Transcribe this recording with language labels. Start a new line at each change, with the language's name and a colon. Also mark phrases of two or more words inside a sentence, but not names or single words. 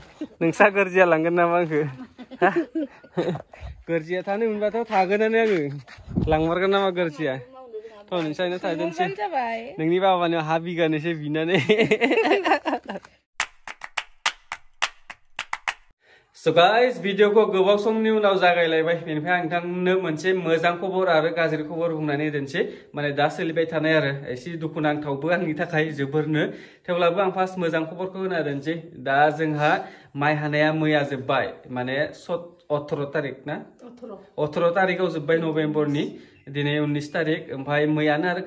Bodo: नोंसा गोरजिया लांगोन नामा आंखो गोरजिया थानो मोनबाथ' थागोनानो आङो लांमारगोन नामा गोरजिया थ' नोंसानो थादोंसै नोंनि बाबानियाव हा बिगानैसो बिनानै
English: So guys,
Bodo: video को गोबाव समनि उनाव जागायलायबाय बेनिफ्राय आं नोंथांनो मोनसे मोजां खबर आरो गाज्रि खबर बुंनानै दोनसै माने दा सोलिबाय थानाय आरो एसे दुखुनांथावबो आंनि थाखाय जोबोरनो थेवब्लाबो आं फार्स्ट मोजां खबरखौ होना दोनसै दा जोंहा माइ हानाया मैया जोब्बाय माने 18 तारिख ना 18 तारिखआव जोब्बाय नभेम्बरनि दिनै 19 तारिख ओमफ्राय मैयानो आरो